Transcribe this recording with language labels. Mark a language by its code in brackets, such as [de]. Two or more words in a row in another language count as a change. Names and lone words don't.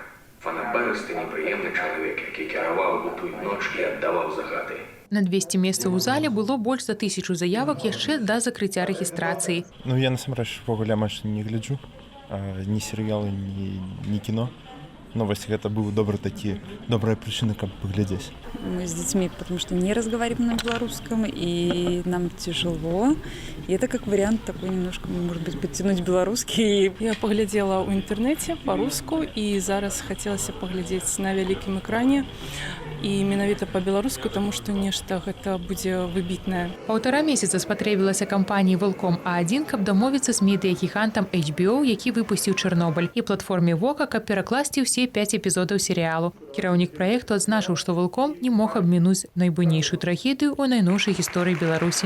[be] Фанабарысты непрыемны чалавек, які кіраваў у тую ноч і аддаваў загады. На 200 месцаў у зале было больш за 1000 заявак яшчэ да закрыцця рэгістрацыі. Я насамрэч ввогуле амаль не гляджу, ні серыялы, ні кіно. Гэта быў [ru] добрая причина, как поглядеть. Мы с детьми, потому что не разговариваем на белорусском, и нам тяжело. И это как вариант такой немножко, может быть, подтянуть белорусский. Я поглядела в интернете по-руску, и зараз хотелось поглядеть на великом экране. [be] І менавіта па-беларуску, таму што нешта гэта будзе выбітнае. 1,5 месяца спатрэбілася кампаніі «Волком А1», каб дамовіцца з медыягігантам HBO, які выпусціў «Чарнобыль», і платформе «Вока», каб перакласці ўсе 5 эпізодаў серыялу. Кіраўнік праекту адзначыў, што «Волком» не мог абмінуць найбуйнейшую трагедыю ў найноўшай гісторыі Беларусі.